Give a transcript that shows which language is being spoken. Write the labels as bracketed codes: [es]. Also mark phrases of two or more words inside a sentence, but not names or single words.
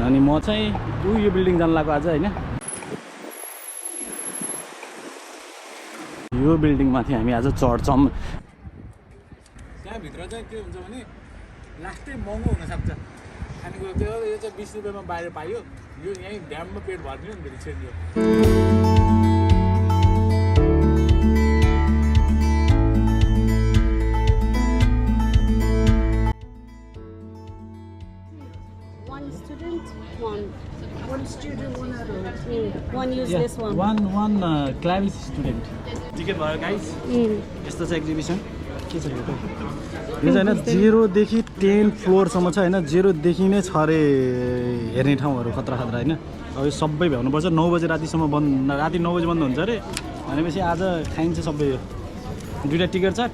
[ne] अनि म चाहिँ यो बिल्डिङ जान लाग्यो आज होइन। यो बिल्डिङमाथि हामी आज चढ्छौँ। त्यहाँभित्र चाहिँ के हुन्छ भने लास्टै महँगो हुनसक्छ खानेकुरा। त्यो यो चाहिँ 20 रुपियाँमा बाहिर पाइयो, यो यहीँ ड्याममा पेट भरिदियो नि फेरि छिर्दियो। [en] One use this one. One clavis student. [ne] टिकट भयो गाइस। यस्तो छ एक्जिबिसन। के छ यो त? यो चाहिँ होइन 0 देखि 10 फ्लोरसम्म छ होइन। 0 देखि नै छ अरे हेर्ने ठाउँहरू खतरा खतरा होइन। अब यो सबै भ्याउनुपर्छ। 9 बजे रातिसम्म बन्द, राति 9 बजे बन्द हुन्छ अरे। भनेपछि आज खाइन्छ सबै। यो 2टा टिकट छ।